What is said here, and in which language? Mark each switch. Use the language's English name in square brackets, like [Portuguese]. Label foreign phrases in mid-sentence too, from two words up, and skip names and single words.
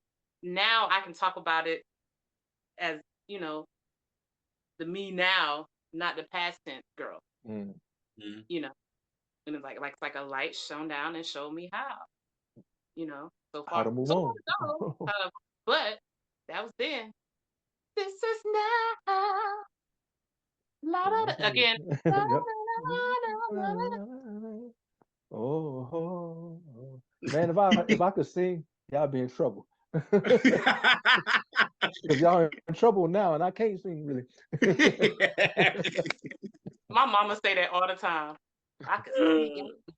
[English] now I can talk about it as, you know, the me now, not the past tense girl. You know. And it's like a light shone down and showed me how. You know, so How far. to move So on. long ago. But that was then. This is now. La, da, da, again. La, Yep. la, la, la, Oh, man, if I could sing, y'all be in trouble. Because y'all in trouble now, and I can't sing really. My mama say that all the time. I could sing.